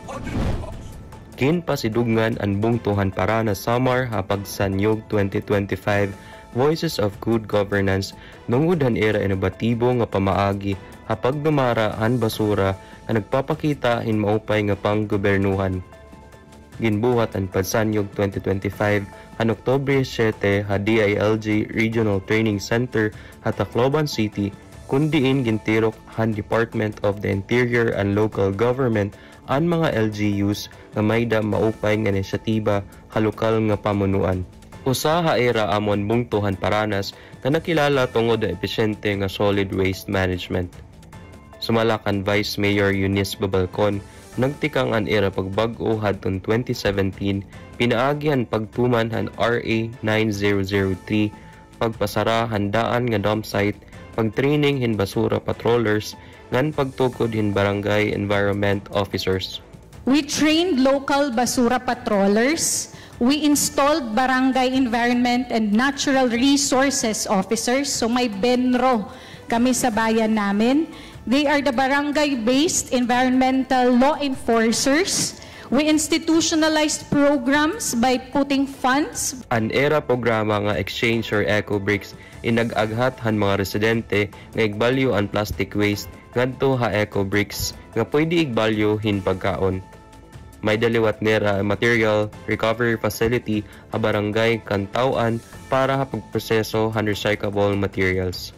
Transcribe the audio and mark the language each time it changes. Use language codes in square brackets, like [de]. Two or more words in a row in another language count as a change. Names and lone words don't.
[war] Pasidungan ang bungtuhan Paranas Samar hapag Sanyog 2025 Voices of Good Governance nungudhan era inobatibo nga pamaagi hapag dumara ang basura na nagpapakita in maupay nga panggobernuhan. Ginbuhat ang Padsanyog 2025 ang Oktubre 7 ha DILG Regional Training Center ha Tacloban City kundiin gintirok han Department of the Interior and Local Government ang mga LGUs nga may da maupay nga inisyatiba halukal nga pamunuan. Usa ha era amon bungtuhan Paranas na nakilala tungod na epesyente nga [en] solid waste management. [war] Sumalakan Vice Mayor Eunice Babalcon, nagtikang an era pagbag-o hadton 2017 pinaagihan pagtuman han RA 9003 pagpasara handaan nga dump site, pagtraining hin [en] basura patrollers [war] ngan pagtukod hin [en] barangay environment officers. We trained local basura patrollers. We installed barangay environment and natural resources officers. [tl] So may benro kami sa bayan namin. [en] They are the barangay-based environmental law enforcers. We institutionalized programs by putting funds. [war] An era programa nga exchange or [en] eco bricks [war] inag-aghat han mga residente nga igbalyo ang [en] plastic waste [war] ngadto ha [en] eco bricks [war] nga pwede igbalyo hin pagkaon. May daliwat nera [en] material recovery facility [war] ha barangay Kantawan para ha pagproseso han [en] recyclable materials.